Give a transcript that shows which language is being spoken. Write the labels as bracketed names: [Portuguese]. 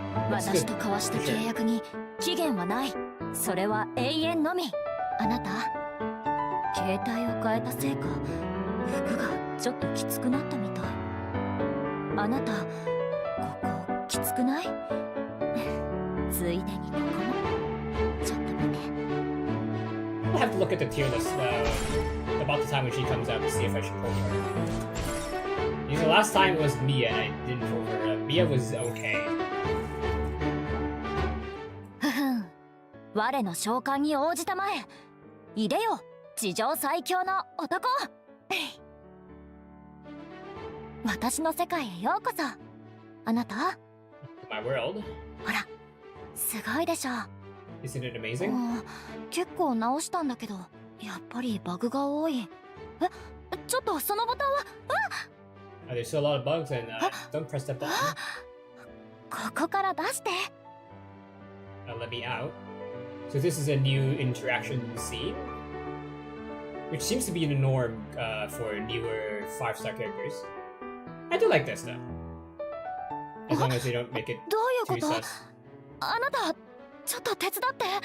[Japanese] 私と交わした契約に期限はない。それは永遠のみ。あなた、携帯を変えたせいか服がちょっときつくなったみたい。あなた、ここきつくない？ついでにここもちょっと見て。 [English] I'll have to look at the tier list about the time when she comes out to see if I should vote for her. Because the last time it was Mia and I didn't vote for her. Mia was okay. [Japanese] 我の召喚に応じたまえ。いでよ、地上最強の男。私の世界へようこそ。あなた。 [English] My world. [Japanese] ほら、すごいでしょ。 [English] Isn't it amazing? [Japanese] 結構直したんだけど、やっぱりバグが多い。ちょっとそのボタンは。 [English] There's still a lot of bugs and don't press that button. [Japanese] ここから出して。 [English] Let me out. So this is a new interaction scene, which seems to be the norm for newer 5-star characters. I do like this though, as long as they don't make it too sus. [Japanese] あなた、ちょっと手伝って。